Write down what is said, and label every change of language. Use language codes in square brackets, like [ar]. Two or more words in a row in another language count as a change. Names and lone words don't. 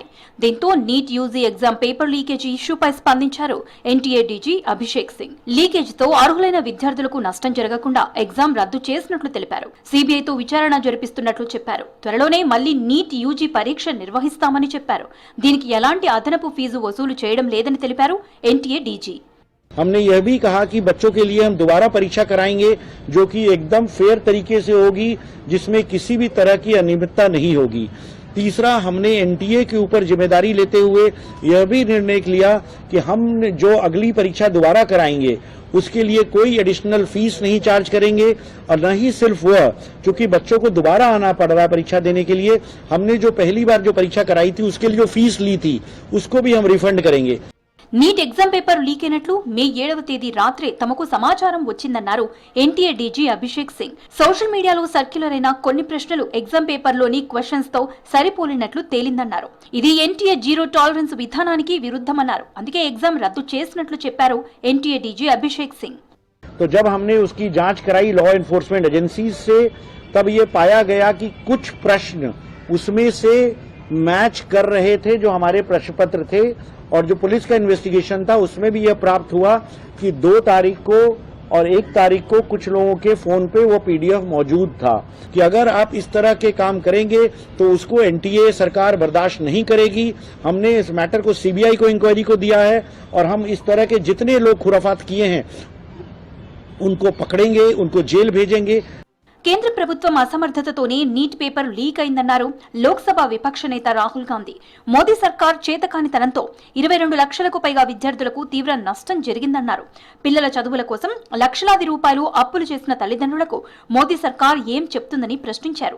[te] దీంతో నీట్ యూజీ [en] exam paper leakage issueపై [te] స్పందించారు ఎన్టీఏ డీజీ అభిషేక్ సింగ్. లీకేజీతో అర్హులైన విద్యార్థులకు నష్టం జరగకుండా ఎగ్జామ్ రద్దు చేసినట్లు తెలిపారు. సీబీఐతో విచారణ జరిపిస్తున్నట్లు చెప్పారు. త్వరలోనే మళ్లీ నీట్ యూజీ పరీక్ష నిర్వహిస్తామని చెప్పారు. దీనికి ఎలాంటి అదనపు ఫీజు వసూలు చేయడం లేదని తెలిపారు ఎన్టీఏ డీజీ. [hi] हमने यह भी कहा कि बच्चों के लिए हम दोबारा परीक्षा कराएंगे जो कि एकदम फेयर तरीके से होगी, जिसमें किसी भी तरह की अनियमितता नहीं होगी। तीसरा, हमने एनटीए के ऊपर जिम्मेदारी लेते हुए यह भी निर्णय लिया कि हम जो अगली परीक्षा दोबारा कराएंगे उसके लिए कोई [en] additional fees [hi] नहीं चार्ज करेंगे, और न ही सिर्फ वह, क्योंकि बच्चों को दोबारा आना पड़ रहा है परीक्षा देने के लिए, हमने जो पहली बार जो परीक्षा कराई थी उसके लिए जो फीस ली थी उसको भी हम रिफंड करेंगे। [te] నీట్ [en] exam paper [te] లీక్ అయినట్లు మే 7వ తేదీ రాత్రి తమకు సమాచారం వచ్చిందన్నారు ఎన్టీఏ డీజీ అభిషేక్ సింగ్. [en] social mediaలో [te] సర్క్యులర్ అయిన కొన్ని ప్రశ్నలు ఎగ్జామ్ పేపర్లోని క్వశ్చన్స్ తో సరిపోలినట్లు తేలిందన్నారు. ఇది ఎన్టీఏ [en] zero tolerance [te] విధానానికి విరుద్ధమన్నారు. అందుకే ఎగ్జామ్ రద్దు చేసినట్లు చెప్పారు ఎన్టీఏ డీజీ అభిషేక్ సింగ్. [hi] तो जब हमने उसकी जांच कराई [en] law enforcement agencies [hi] से, तब ये पाया गया कि कुछ प्रश्न उसमें से मैच कर रहे थे जो हमारे प्रश्न पत्र थे, और जो पुलिस का इन्वेस्टिगेशन था उसमें भी यह प्राप्त हुआ कि 2 तारीख को और 1 तारीख को कुछ लोगों के फोन पे वो पीडीएफ मौजूद था कि अगर आप इस तरह के काम करेंगे तो उसको एनटीए सरकार बर्दाश्त नहीं करेगी। हमने इस मैटर को सीबीआई को इंक्वायरी को दिया है, और हम इस तरह के जितने लोग खुराफात किए हैं उनको पकड़ेंगे, उनको जेल भेजेंगे। [te] కేంద్ర ప్రభుత్వం అసమర్థతతోనే నీట్ పేపర్ లీక్ అయిందన్నారు లోక్సభ విపక్ష నేత రాహుల్ గాంధీ. మోదీ సర్కార్ చేతకానితనంతో 22 లక్షలకు పైగా విద్యార్థులకు తీవ్ర నష్టం జరిగిందన్నారు. పిల్లల చదువుల కోసం లక్షలాది రూపాయలు అప్పులు చేసిన తల్లిదండ్రులకు మోదీ సర్కార్ ఏం చెప్తుందని ప్రశ్నించారు.